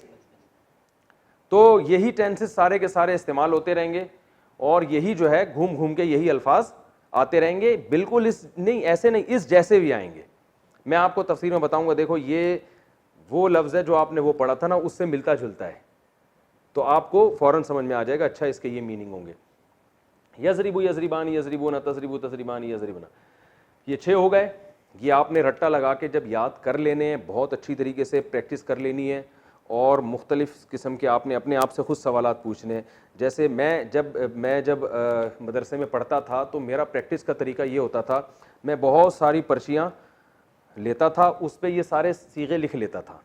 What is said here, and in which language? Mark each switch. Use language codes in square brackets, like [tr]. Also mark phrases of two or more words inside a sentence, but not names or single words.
[ur] تو یہی ٹینسز سارے کے سارے استعمال ہوتے رہیں گے, اور یہی جو ہے گھوم گھوم کے یہی الفاظ آتے رہیں گے. بالکل اس نہیں, ایسے نہیں, اس جیسے بھی آئیں گے. میں آپ کو تفسیر میں بتاؤں گا. دیکھو یہ وہ لفظ ہے جو آپ نے وہ پڑھا تھا نا, اس سے ملتا جلتا ہے, تو آپ کو فوراً سمجھ میں آ جائے گا اچھا اس کے یہ میننگ ہوں گے. [ar] یضربو یضربانی یضربونا تضربو تضربانی یضربنا, [ur] یہ 6 ہو گئے. یہ آپ نے رٹا لگا کے جب یاد کر لینے ہیں, بہت اچھی طریقے سے پریکٹس کر لینی ہے, اور مختلف قسم کے آپ نے اپنے آپ سے خود سوالات پوچھنے ہیں. جیسے میں جب مدرسے میں پڑھتا تھا تو میرا پریکٹس کا طریقہ یہ ہوتا تھا, میں بہت ساری پرچیاں لیتا تھا, اس پہ یہ سارے صیغے لکھ لیتا تھا.